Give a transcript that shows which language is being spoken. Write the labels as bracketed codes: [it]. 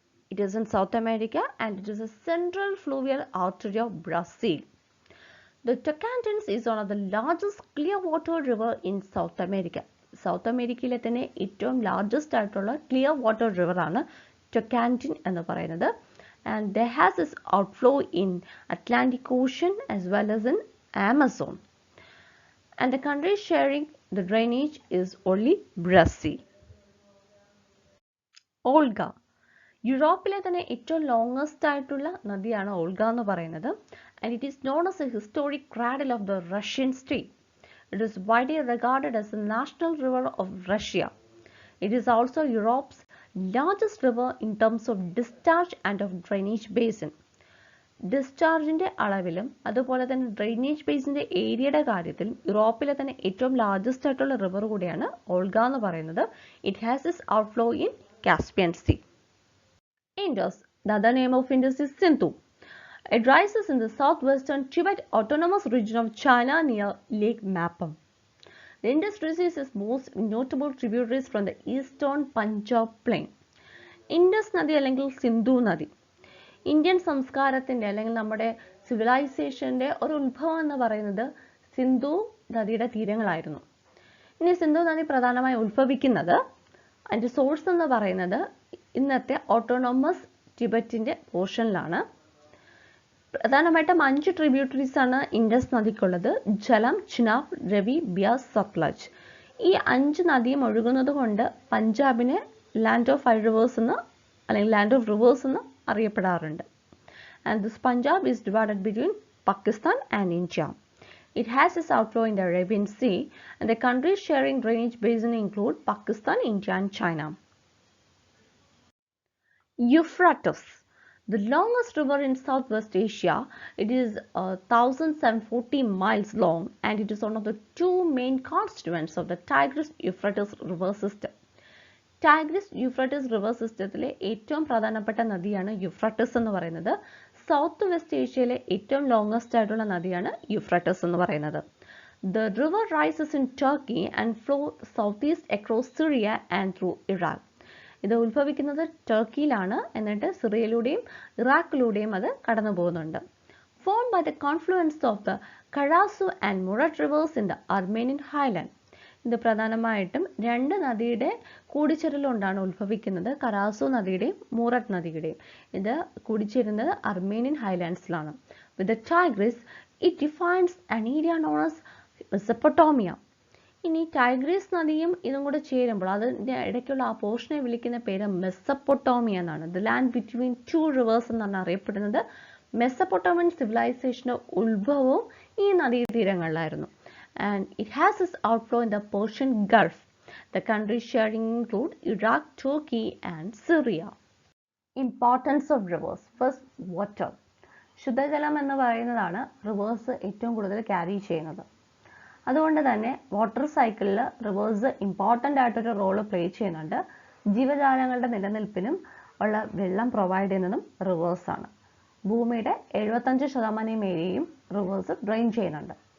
[en] It is in South America and it is a central fluvial artery of Brazil. The Tocantins is one of the largest clear water river in South America. [ml] South America തന്നെ ഏറ്റവും largest ആയിട്ടുള്ള clear water river ആണ് ടൊക്കാൻറ്റിൻ എന്ന് പറയുന്നത്. [en] And there has its outflow in Atlantic Ocean as well as in Amazon. And the country sharing the drainage is only Brazil. Olga. [ml] യൂറോപ്പിലെ തന്നെ ഏറ്റവും longest ആയിട്ടുള്ള നദിയാണ് ഓൾഗ എന്ന് പറയുന്നത്. [en] And it is known as a historic cradle of the Russian state. It is widely regarded as a national river of Russia. It is also Europe's largest river in terms of discharge and of drainage basin. [ml] ഡിസ്ചാർജിൻ്റെ അളവിലും അതുപോലെ തന്നെ drainage ബേസിൻ്റെ ഏരിയയുടെ കാര്യത്തിലും യൂറോപ്പിലെ തന്നെ ഏറ്റവും largest ആയിട്ടുള്ള river കൂടിയാണ് ഓൾഗ എന്ന് പറയുന്നത്. [en] It has its outflow in Caspian sea. Indus. The other name of Indus is Sindhu. It rises in the southwestern Tibet autonomous region of China near Lake Mapam. The Indus receives its most notable tributaries from the eastern Punjab plain. [ml] Indus നദി അല്ലെങ്കിൽ സിന്ധു നദി Indian സംസ്കാരത്തിൻ്റെ അല്ലെങ്കിൽ നമ്മുടെ സിവിലൈസേഷൻ്റെ ഒരു ഉത്ഭവം എന്ന് പറയുന്നത് സിന്ധു നദിയുടെ തീരങ്ങളായിരുന്നു. ഇനി സിന്ധു നദി പ്രധാനമായി ഉത്ഭവിക്കുന്നത് അതിൻ്റെ സോഴ്സ് എന്ന് പറയുന്നത് ഇന്നത്തെ ഓട്ടോണോമസ് ടിബറ്റിൻ്റെ പോർഷനിലാണ്. പ്രധാനമായിട്ടും 5 ട്രിബ്യൂട്ടറീസ് ആണ് ഇൻഡസ് നദിക്കുള്ളത്. ജലം, ചിനാബ്, രവി, ബ്യാസ്, സത്ലജ്. ഈ 5 നദിയും ഒഴുകുന്നത് കൊണ്ട് പഞ്ചാബിനെ [en] land of 5 rivers [ml] എന്ന് അല്ലെങ്കിൽ [en] land of rivers [ml] എന്ന് അറിയപ്പെടാറുണ്ട്. [en] And this Punjab is divided between Pakistan and India. It has its outflow in the Arabian Sea, and the countries sharing drainage basin include Pakistan, India, and China. Euphrates, the longest river in Southwest Asia. It is 1,740 miles long, and it is one of the 2 main constituents of the Tigris-Euphrates river system. [ml] Tigris-Euphrates river systemത്തിലെ ഏറ്റവും പ്രധാനപ്പെട്ട നദിയാണ് യൂഫ്രട്ടസ് എന്ന് പറയുന്നത്. South west ഏഷ്യയിലെ ഏറ്റവും longest ആയിട്ടുള്ള നദിയാണ് യൂഫ്രട്ടസ് എന്ന് പറയുന്നത്. [en] The river rises in Turkey and flows southeast across Syria and through Iraq. [ml] ഇത് ഉത്ഭവിക്കുന്നത് ടർക്കിയിലാണ്, എന്നിട്ട് സിറിയയിലൂടെയും ഇറാഖിലൂടെയും അത് കടന്നു പോകുന്നുണ്ട്. [en] Formed by the confluence of the Karasu and Murat rivers in the Armenian highland. [ml] ഇത് പ്രധാനമായിട്ടും 2 നദിയുടെ കൂടിച്ചേരലുകൊണ്ടാണ് ഉത്ഭവിക്കുന്നത്, കരാസു നദിയുടെയും മൂററ്റ് നദിയുടെയും. ഇത് കൂടിച്ചേരുന്നത് Armenian ഹൈലാൻഡ്സിലാണ്. [en] With the Tigris it defines an area known as Mesopotamia. [ml] ഇനി ടൈഗ്രീസ് നദിയും ഇതും കൂടെ ചേരുമ്പോൾ അതിൻ്റെ ഇടയ്ക്കുള്ള ആ പോർഷനെ വിളിക്കുന്ന പേര് മെസപ്പൊട്ടോമിയ എന്നാണ്. [en] the land between 2 rivers [ml] എന്നാണ് അറിയപ്പെടുന്നത്. മെസപ്പൊട്ടോമിയൻ സിവിലൈസേഷൻ്റെ ഉത്ഭവവും ഈ നദീതീരങ്ങളിലായിരുന്നു. [en] And it has its outflow in the Persian Gulf. The countries sharing include Iraq, Turkey, and Syria. Importance of rivers. First, water. [ml] ശുദ്ധജലം എന്ന് പറയുന്നതാണ് റിവേഴ്സ് ഏറ്റവും കൂടുതൽ ക്യാരി ചെയ്യുന്നത്. അതുകൊണ്ട് തന്നെ വാട്ടർ സൈക്കിളിൽ റിവേഴ്സ് ഇമ്പോർട്ടൻ്റ് ആയിട്ടൊരു റോള് പ്ലേ ചെയ്യുന്നുണ്ട്. ജീവജാലങ്ങളുടെ നിലനിൽപ്പിനും ഉള്ള വെള്ളം പ്രൊവൈഡ് ചെയ്യുന്നതും റിവേഴ്സാണ്. ഭൂമിയുടെ 75% ഏരിയയും റിവേഴ്സ് ഡ്രെയിൻ ചെയ്യുന്നുണ്ട്.